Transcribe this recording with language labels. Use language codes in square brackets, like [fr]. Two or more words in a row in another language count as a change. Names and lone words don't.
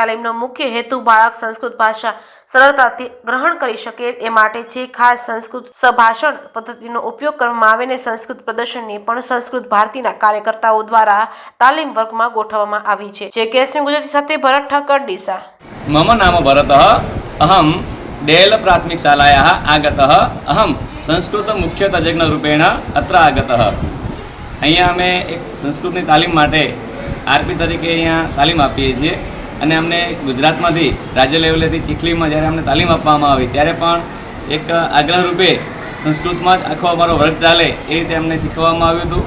[gu] તાલીમનો મુખ્ય હેતુ બાળક સંસ્કૃત ભાષા સરળતાથી ગ્રહણ કરી શકે એ માટે છે। ખાસ સંસ્કૃત સભાષણ પદ્ધતિનો ઉપયોગ કરવામાં આવે ને સંસ્કૃત પ્રદર્શનની પણ સંસ્કૃત ભારતીના કાર્યકર્તાઓ દ્વારા તાલીમ વર્ગમાં ગોઠવવામાં આવી છે। જે કેસની ગુજરાતી સાથે ભરત ઠક્કર, ડીસા। [sa] मम नाम भरतः अहं डेल प्राथमिक शालायाः आगतः अहं संस्कृत मुख्य तज्ञ रूपेण अत्र आगतः। [gu] અહીંયા અમે એક સંસ્કૃતની તાલીમ માટે આરપી તરીકે અહીંયા તાલીમ આપીએ છીએ અને અમને ગુજરાતમાંથી રાજ્ય લેવલેથી ચીખલીમાં જ્યારે અમને તાલીમ આપવામાં આવી ત્યારે પણ એક આગ્રહ રૂપે સંસ્કૃતમાં જ આખો અમારો વર્ગ ચાલે એ રીતે અમને શીખવવામાં આવ્યું હતું।